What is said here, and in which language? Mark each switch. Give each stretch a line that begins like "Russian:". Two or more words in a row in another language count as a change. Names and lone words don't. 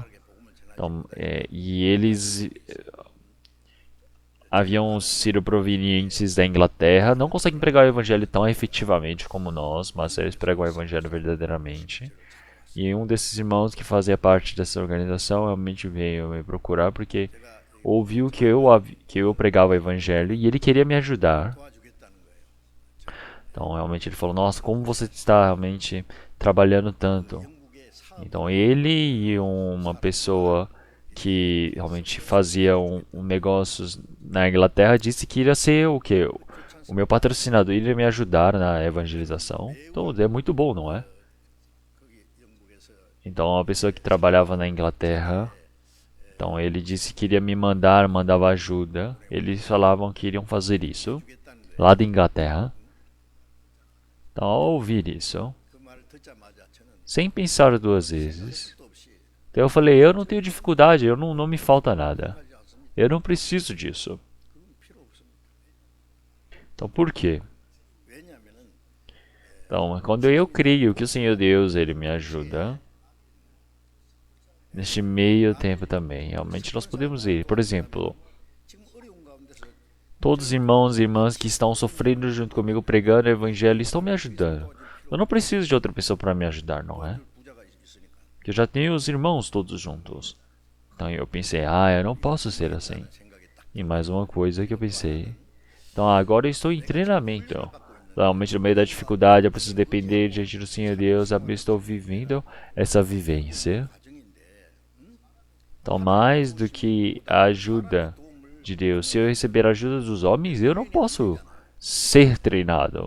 Portuguese: Então, e eles haviam sido provenientes da Inglaterra, não conseguem pregar o evangelho tão efetivamente como nós, mas eles pregam o evangelho verdadeiramente. E um desses irmãos que fazia parte dessa organização realmente veio me procurar porque ouviu que eu pregava o evangelho e ele queria me ajudar.
Korean: 도와주겠다는 거예요.
Portuguese: Então, realmente ele falou: "Nossa, como você está realmente trabalhando tanto?"
Korean: 영국의 사업
Portuguese: Então, ele e uma pessoa que realmente fazia um negócio na Inglaterra disse que iria ser o quê? O meu patrocinador iria me ajudar na evangelização. Então, é muito bom, não é?
Korean: 거기 영국에서
Portuguese: Então, uma pessoa que trabalhava na Inglaterra, então ele disse que iria me mandava ajuda. Eles falavam que iriam fazer isso
Korean: 주겠다는 거예요.
Portuguese: lá da Inglaterra. Então, ao ouvir isso,
Korean: 그 말을 듣자마자 저는
Portuguese: sem pensar 2 vezes,
Korean: 도 없이
Portuguese: então eu falei: eu não tenho dificuldade, não me falta nada.
Korean: 하지 않습니다.
Portuguese: Eu não preciso disso.
Korean: 그건 필요 없습니다.
Portuguese: Então, por quê?
Korean: 왜냐하면은
Portuguese: Então, quando eu creio que o Senhor Deus, ele me ajuda, neste meio tempo também, realmente nós podemos ir. Por exemplo,
Korean: 지금 어려운 가운데서
Portuguese: todos os irmãos e irmãs que estão sofrendo junto comigo pregando o evangelho estão me ajudando. Eu não preciso de outra pessoa para me ajudar, não é?
Korean: 부자가 있으니까
Portuguese: Porque eu já tenho os irmãos todos juntos. Então eu pensei: eu não posso ser assim.
Korean: 생각이 딱
Portuguese: E mais uma coisa que eu pensei: então agora eu estou em treinamento. Realmente no meio da dificuldade eu preciso depender diante do Senhor Deus. Eu estou vivendo essa vivência.
Korean: 가정인데
Portuguese: Então, mais do que a ajuda de Deus, se eu receber a ajuda dos homens, eu não posso ser treinado.